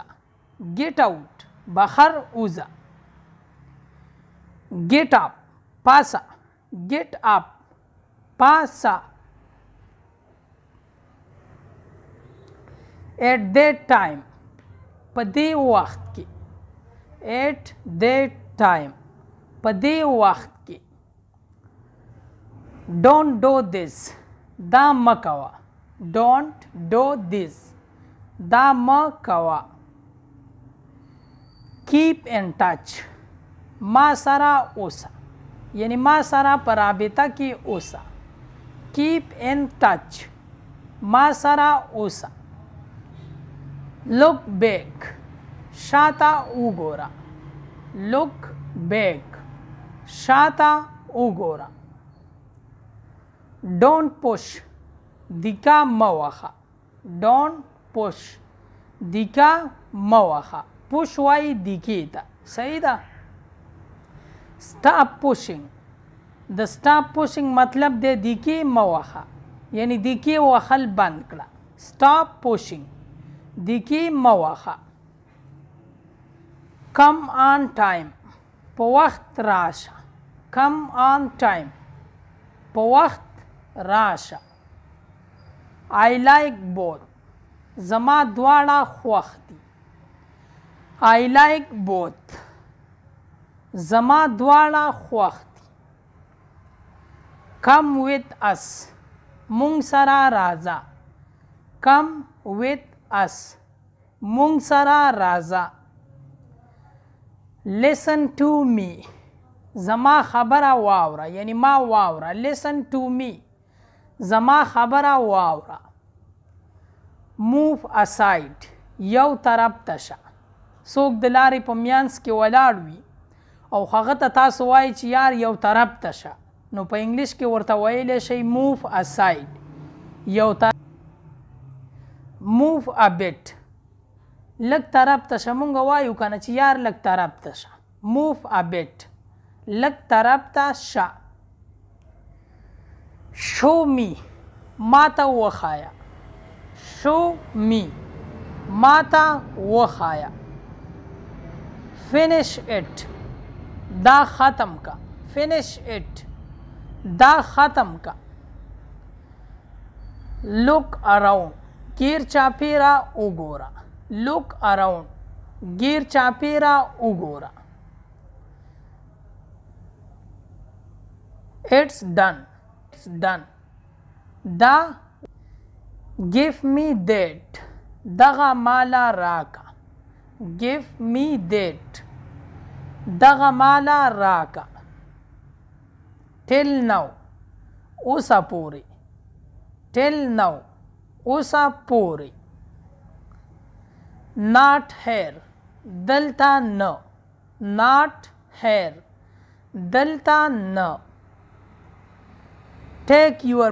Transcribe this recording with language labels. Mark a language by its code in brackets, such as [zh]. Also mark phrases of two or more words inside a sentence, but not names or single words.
[en] get out [ps] بهر وځه. [en] get up پاسه. get up [ps] پاسه. [en] at that time [ps] په دې وخت کې. [en] at that time [ps] په دې وخت کې. [en] don't do this [ps] دا مه کوه. [en] don't do this [ps] دا مه کوه. [en] keep in touch [ps] ما سره اوسه، یعنی ما سره په رابطه کې اوسه. [en] keep in touch [ps] ما سره اوسه. [en] look back [ps] شاته وګوره [en] look back [ps] شاته وګوره [en] don't push [ps] دیکا موخه [en] don't push [ps] دیکا موخه push وای دیکی ته صحیح ده [en] stop pushing [ps] د [en] stop pushing [ps] مطلب دی دیکی موخه یعنی دیکی وخل بند کړه [en] stop pushing [ps] دیکی موخه [en] come on time [ps] په وخت راشه [en] come on time [ps] په وخت راشه [en] I like both [ps] زما دواړه خوښ دي [en] I like both [ps] زما دواړه خوښ دي [en] come with us [ps] مونږ سره راځه [en] come with us [ps] مونږ سره راځه [en] listen to me [ps] زما خبره واوره یعنی ما واوره [en] listen to me [ps] زما خبره واوره [en] move aside [ps] یو طرف ته شه څوک د لارې په میانس کې ولاړ وي او هغه ته تاسو وایي چې یار یو طرف ته شه نو په انګلیش کې ورته ویلی شئ [en] move aside [ps] یو طرف [en] move a bit [ps] لږ طرف ته شه مونږ وایو که نه چې یار لږ طرف ته شه [en] move a bit [ps] لږ طرف ته شه [en] show me [ps] ما ته وښایه [en] show me [ps] ما ته وښایه [en] finish it [ps] دا ختم کا [en] finish it [ps] دا ختم کا [en] look around [ps] گیر چاپیرا وګوره [en] look around [ps] گیر چاپیرا وګوره [en] it's done [ps] دا [en] give me that [ps] دغه مالا راکا [en] give me that [ps] دغه مالا راکا [en] till now [ps] اوسه پوری [en] till now [ps] اوسه پوری [en] not here [ps] دلتا نه [en] not here [ps] دلتا نه [en] take your